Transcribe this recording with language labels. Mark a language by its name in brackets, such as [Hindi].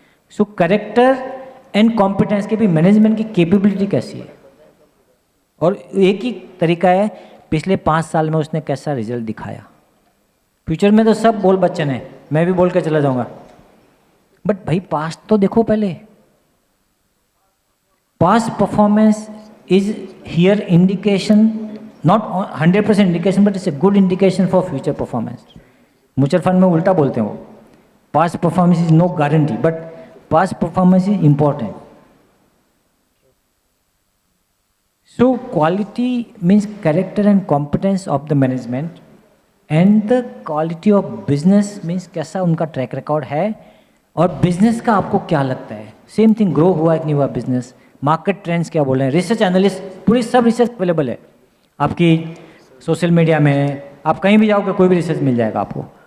[Hindi] So character and competence के भी management की कैपेबिलिटी कैसी है, और एक ही तरीका है, पिछले 5 साल में उसने कैसा रिजल्ट दिखाया. फ्यूचर में तो सब बोल बच्चन है, मैं भी बोल के चला जाऊंगा, बट भाई पास्ट तो देखो पहले. [English] Past performance is here indication, not 100% indication, but it's a good indication for future performance. [Hindi] Mutual fund में उल्टा बोलते हैं वो, [English] Past performance is no guarantee, but past performance is important. So quality means character and competence of the management, and the quality of business means [Hindi] कैसा उनका track record है, और business का आपको क्या लगता है, सेम थिंग, ग्रो हुआ है कि नहीं हुआ बिजनेस, मार्केट ट्रेंड्स क्या बोल रहे हैं, रिसर्च एनालिस्ट, पूरी सब रिसर्च अवेलेबल है आपकी सोशल मीडिया में, आप कहीं भी जाओगे कोई भी रिसर्च मिल जाएगा आपको.